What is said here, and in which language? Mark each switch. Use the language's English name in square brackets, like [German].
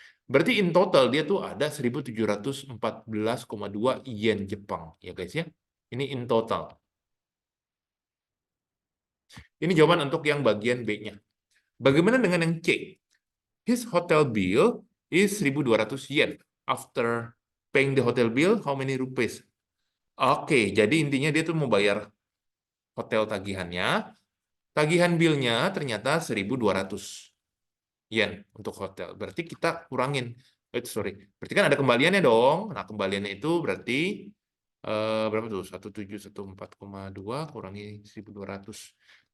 [Indonesian] Berarti [English] in total [Indonesian] dia tuh ada 1714,2 yen Jepang ya guys ya. Ini in total. Ini jawaban untuk yang bagian B-nya. Bagaimana dengan yang C? [English] His hotel bill is 1.200 yen. After paying the hotel bill, how many rupees? [Indonesian] Oke, jadi intinya dia tuh mau bayar hotel tagihannya. Tagihan billnya ternyata 1.200 yen untuk hotel. Berarti kita kurangin. Sorry. Berarti kan ada kembaliannya dong. Nah, kembaliannya itu berarti berapa tuh? 1714,2 kurangi 1.200.